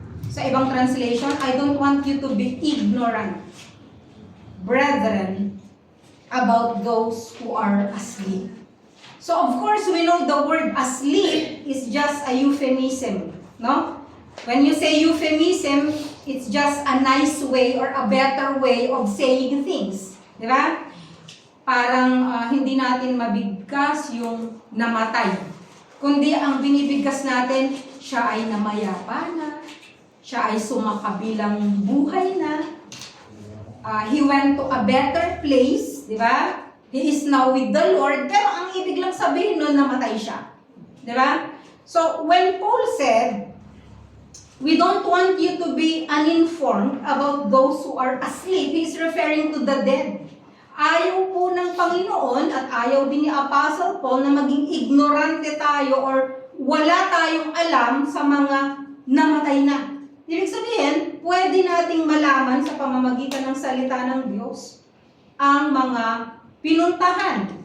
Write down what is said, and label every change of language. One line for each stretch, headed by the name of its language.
Filipino: Sa ibang translation,
English: I don't want you to be ignorant, brethren, about those who are asleep. So of course, we know the word asleep is just a euphemism, no? When you say euphemism, it's just a nice way or a better way of saying things,
Filipino: di ba? Parang hindi natin mabigkas yung namatay, kundi ang binibigkas natin, siya ay namayapa na, siya ay sumakabilang buhay na,
English: he went to a better place,
Filipino: di ba?
English: He is now with the Lord,
Filipino: pero ang ibig lang sabihin nun, namatay siya. Di ba?
English: So, when Paul said, we don't want you to be uninformed about those who are asleep, he is referring to the dead.
Filipino: Ayaw po ng Panginoon at ayaw din ni Apostle Paul na maging ignorante tayo or wala tayong alam sa mga namatay na. Ibig sabihin, pwede nating malaman sa pamamagitan ng salita ng Diyos ang mga pinuntahan